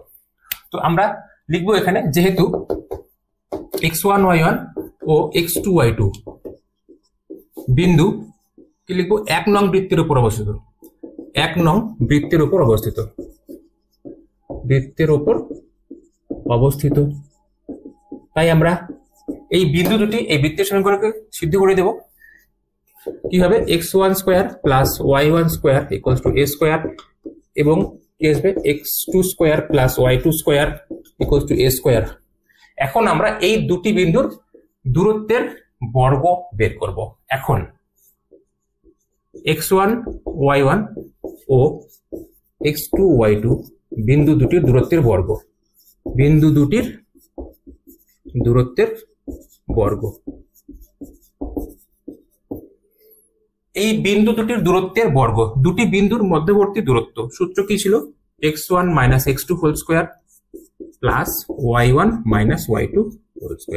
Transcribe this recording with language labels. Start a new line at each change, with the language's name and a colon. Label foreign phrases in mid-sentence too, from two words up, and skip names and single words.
Bangla: তো আমরা লিখবো এখানে যেহেতু x1 y1 ও x2 y2 বিন্দু কি লিখবো 1 নং বৃত্তের উপর অবস্থিত, 1 নং বৃত্তের উপর অবস্থিত, তাই আমরা এই বিন্দু দুটি এই বৃত্তের সমীকরণকে সিদ্ধ করে দেব। কি হবে x1² + y1² = a² এবং কি আসবে x2² + y2² = a²। এখন আমরা এই দুটি বিন্দুর দূরত্বের বর্গ বের করব। এখন x1 y1 ও x2 y2 বিন্দু দুটির দূরত্বের বর্গ, এই বিন্দু দুটির দূরত্বের বর্গ, দুটি বিন্দুর মধ্যবর্তী দূরত্ব সূত্র কি ছিল, x1 - x2
English: whole square plus
Bangla: y1 - y2
English: whole square.